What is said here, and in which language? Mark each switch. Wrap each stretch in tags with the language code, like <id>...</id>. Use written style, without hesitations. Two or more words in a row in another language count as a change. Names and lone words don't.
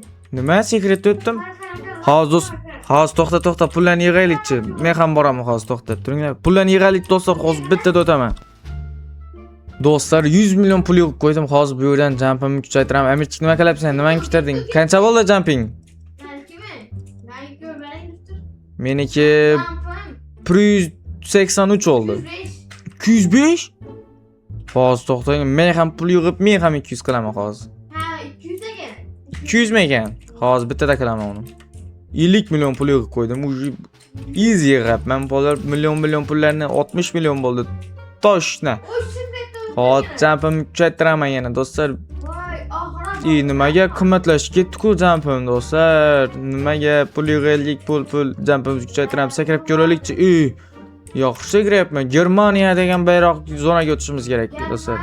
<uz>Nima sekret o'tdim? Hozir do'st, hozir to'xta, pullarni yig'aylikchi. Men ham boraman hozir to'xtab turinglar. Pullarni yig'aylik do'stlar, hozir bittada o'taman. Do'stlar 100 million pul yig'ib qo'ydim. Hozir bu yerdan jumpimni kuchaytiraman. Amirchik nima qilyapsan? Nimani kuchaytirding? Qancha bo'ldi jumping?</uz> <tr>Belki mi? Belki göbeğe gittir.</tr> <uz>Meniki Tampon.</uz> <tr>183 oldu. 105. 205?</tr> <uz>Hozir to'xtang. Men ham pul yig'ib, men ham 200 qilaman hozir. Ha 200 ekan. 200 mi ekan? Hozir bittada qilaman uni. 50 million pul yig'ib qo'ydim. Easy yig'ibman. Pullar million pullarni 60 million bo'ldi. Toshna.</uz> <tr>O şimdi</tr> <uz>Hozir jumpimni kuchaytiraman yana do'stlar. Vay ahira. Nimaga qimmatlashib ketdi-ku jumpim do'stlar? Nimaga pul yig'aylik, pul jumpimizni kuchaytiramiz, sakrab ko'raylikchi. Yaxshi sakrayapman. Germaniya degan bayroq zonaga o'tishimiz kerak do'stlar.</uz>